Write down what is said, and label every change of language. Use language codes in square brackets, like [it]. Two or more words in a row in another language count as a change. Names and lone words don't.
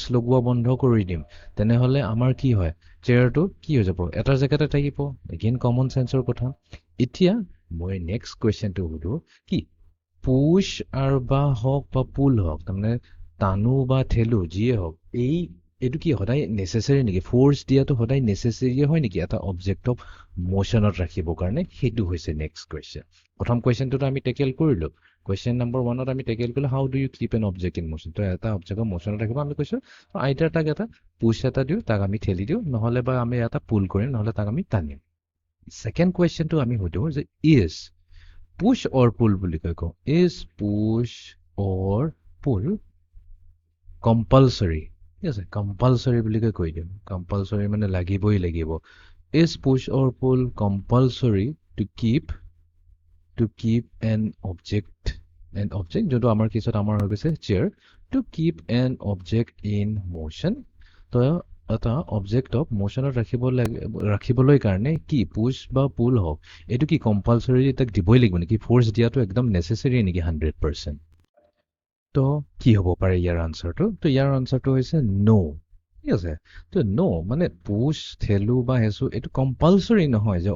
[as] লগোৱা বন্ধ কৰি দিম তেনেহলে আমাৰ কি হয় চেয়াৰটো কি হৈ যাব এটা জেগাতে থাকিব এগেইন [en] common senseৰ [as] কথা এতিয়া মই [en] next questionটো [as] সুধো কি পুশ আৰু বা হওক বা পুল হওক তাৰমানে টানো বা ঠেলো যিয়ে হওক এইটো কি সদায় নেসেসাৰী নেকি ফোর্স দিয়াটো সদায় নেসেসাৰী হয় নেকি এটা [en] objectক motionত [as] ৰাখিবৰ কাৰণে সেইটো হৈছে [en] next question [as] প্ৰথম কোৱেশ্চনটো আমি টেকেল কৰিলো [en] question number [as] 1ত আমি টেকেল কৰিলো [en] how do you keep an object in motion [as] তো এটা [en] objectক motionত [as] ৰাখিব আমি কৈছো আইদাৰ তাক এটা পুশ এটা দিও তাক আমি ঠেলি দিও নহলে বা আমি এটা পুল কৰিম নহলে তাক আমি টানিম [en] second questionটো [as] আমি সুধো যে [en] is push or pull [as] বুলি কয় কওঁ [en] is push or pull [as] compulsory ঠিক আছে compulsory বুলি কৈ দিম compulsory মানে লাগিবই লাগিব [en] is push or pull compulsory to keep an object [as] যোনটো আমাৰ কেছত আমাৰ হৈ গৈছে [en] chair to keep an object in motion [as] তো এটা [en] objectক motionত [as] ৰাখিবলৈ কাৰণে কি পুশ বা পুল হওক এটো কি কম্পালসৰি তাক দিবই লাগিব নেকি ফোর্স দিয়াটো একদম নেসেসাৰী নেকি 100% তো কি হ'ব পাৰে ইয়াৰ আনসাৰটো তো ইয়াৰ আনসাৰটো হৈছে নো ঠিক আছে তো নো মানে পুশ ঠেলো বা হেসু এটো কম্পালসৰি নহয় যে